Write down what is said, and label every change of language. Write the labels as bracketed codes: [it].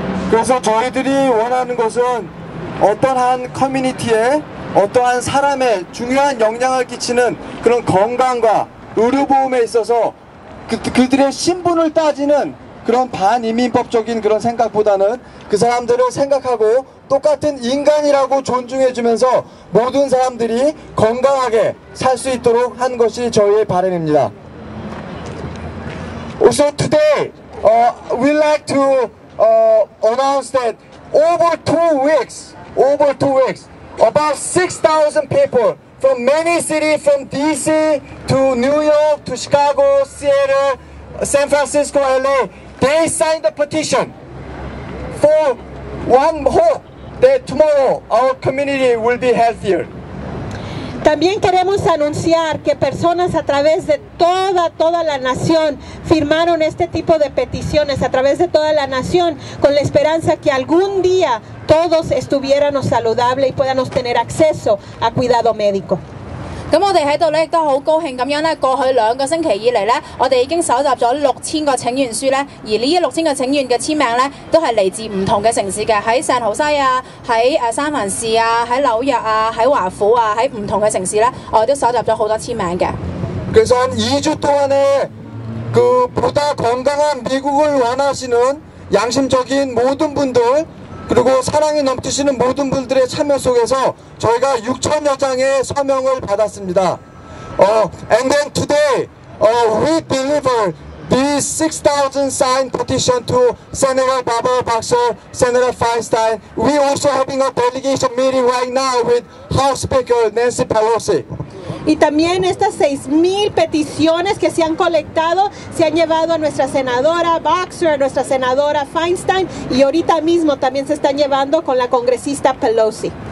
[ko] 그래서 저희들이 원하는 것은 어떠한 커뮤니티에 어떠한 사람의 중요한 영향을 끼치는 그런 건강과 의료보험에 있어서 그들의 신분을 따지는 그런 반이민법적인 그런 생각보다는 그 사람들을 생각하고 똑같은 인간이라고 존중해주면서 모든 사람들이 건강하게 살 수 있도록 한 것이 저희의 바람입니다. [en] Also today, we like to announce that over 2 weeks, about 6,000 people from many cities, from DC to New York to Chicago, Seattle, San Francisco, LA, they signed a petition for one hope that tomorrow our community will be healthier. [es] También queremos anunciar que personas a través de toda la nación firmaron este tipo de peticiones a través de toda la nación con la esperanza que algún día todos estuviéramos saludables y podamos tener acceso a cuidado médico. [yue] 咁我哋喺度咧亦都好高興咁樣咧，過去2個星期以嚟咧，我哋已經搜集咗6000個請願書咧，而呢6000個請願嘅簽名咧，都係嚟自唔同嘅城市嘅，喺聖荷西啊，喺三藩市啊，喺紐約啊，喺華府啊，喺唔同嘅城市咧，我哋都搜集咗好多簽名嘅。 [ko] 그래서 한 2주 동안에 그 보다 건강한 미국을 원하시는 양심적인 모든 분들 그리고 사랑이 넘치시는 모든 분들의 참여 속에서 저희가 6,000여 장의 서명을 받았습니다. [en] And then today we delivered these 6,000 signed petition to Senator Barbara Boxer, Senator Feinstein. We also having a delegation meeting right now with House Speaker Nancy Pelosi. [es] Y también estas 6,000 peticiones que se han colectado se han llevado a nuestra senadora Boxer, a nuestra senadora Feinstein y ahorita mismo también se están llevando con la congresista Pelosi.